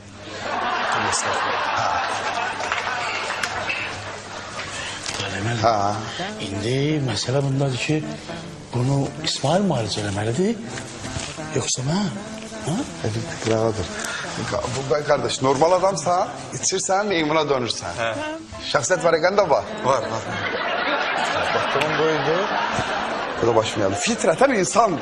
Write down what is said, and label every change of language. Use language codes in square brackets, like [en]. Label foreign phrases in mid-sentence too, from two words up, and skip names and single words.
[az] Ha. İndi məsələ bundadır ki, bunu İsmail müalicə eləməlidir, yoxsa mən? Qırağıdır. [tr] Bu kardeş, [az] normal adamsan, içirsən, meymuna dönürsən. Şəxsiyyət vərəqən də var. Var. [tr] Baktığım buydu. Bu da başlayalım. Fitreten insandı.